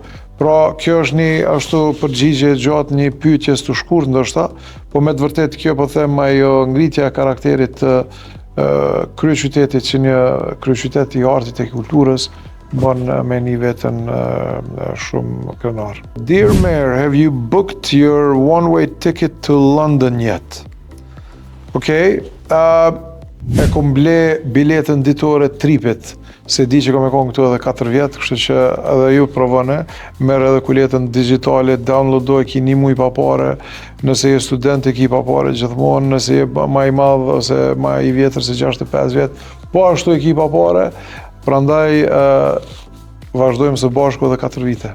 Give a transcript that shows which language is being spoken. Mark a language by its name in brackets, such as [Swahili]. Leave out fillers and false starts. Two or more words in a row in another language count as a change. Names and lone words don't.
[Albanian] Pra, kjo është një ashtu përgjigje gjatë një pyetjes të shkurt ndoshta, po me të vërtet kjo po them ajo ngritja e karakterit të kryeqytetit që një kryeqytet i artit e kulturës bën me një veten shumë krenar. [English] Dear Mayor, have you booked your one-way ticket to London yet? [Albanian] Okej, e kom ble biletën ditore tripit se di që kam e konë këtu edhe 4 vjetë, kështu që edhe ju provone, merë edhe kuletën digitale, downloadoj, ki 1 muj pa pare, nëse je student e ki pa pare gjithmonë, nëse je ma i madh ose ma i vjetër se 65 vjetë, po ashtu e ki pa pare, prandaj vazhdojmë së bashku edhe 4 vite.